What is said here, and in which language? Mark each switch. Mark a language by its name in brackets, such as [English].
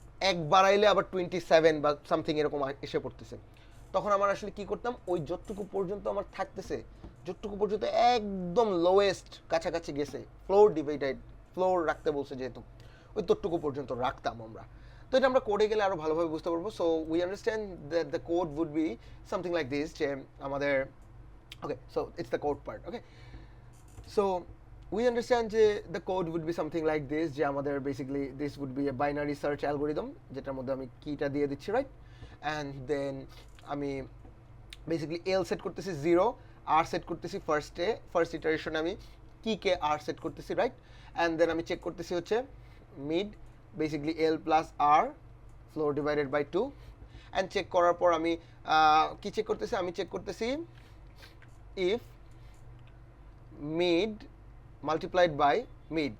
[Bangla] এক বাড়াইলে আবার 27 বা সামথিং এরকম এসে পড়তেছে, তখন আমার আসলে কি করতাম, ওই যতটুকু পর্যন্ত আমার থাকতেছে, যতটুকু পর্যন্ত একদম লোয়েস্ট কাছাকাছি গেছে, ফ্লোর ডিভাইডেড, ফ্লোর রাখতে বলছে যেহেতু, ওই ততটুকু পর্যন্ত রাখতাম আমরা। তো এটা আমরা কোডে গেলে আরো ভালোভাবে বুঝতে পারবো। [English] so we understand that the code would be something like this, [Bangla] যে আমাদের ওকে, [English] so it's the code part, [Bangla] okay. [English] so we understand যে the code would be something like this, [Bangla] যে আমাদের [English] basically this would be a binary search algorithm, [Bangla] যেটার মধ্যে আমি কিটা দিয়ে দিচ্ছি, রাইট? [English] and then [Bangla] আমি বেসিক্যালি এল সেট করতেছি 0, আর সেট করতেছি ফার্স্ট ইটারেশনে আমি কিকে আর সেট করতেছি, রাইট? অ্যান্ড দেন আমি চেক করতেছি হচ্ছে mid, basically L plus আর floor divided by 2, and check করার পর আমি কি চেক করতেছি, আমি চেক করতেছি [English] If mid multiplied by mid.